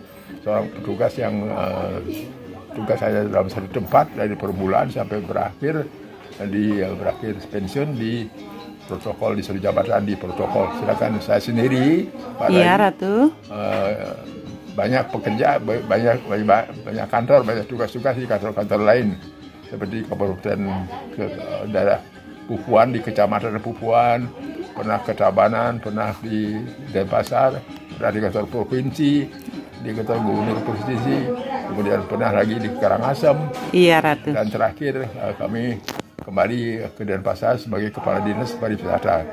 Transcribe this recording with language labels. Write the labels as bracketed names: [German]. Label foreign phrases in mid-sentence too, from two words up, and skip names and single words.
[Indonesian] Seorang petugas yang tugas saya dalam satu tempat dari permulaan sampai berakhir pensiun di protokol disuruh jabatan di protokol. Silakan saya sendiri, Pak Iya, Rai, Ratu. banyak pekerja, banyak kantor, banyak tugas-tugas di kantor-kantor lain seperti kabupaten daerah Pupuan, di kecamatan Pupuan, pernah ke Tabanan, pernah di Denpasar, pernah di kantor provinsi, di kantor gubernur provinsi, kemudian pernah lagi di Karangasem. Iya, Ratu. Dan terakhir kami kembali ke Denpasar sebagai kepala dinas pariwisata.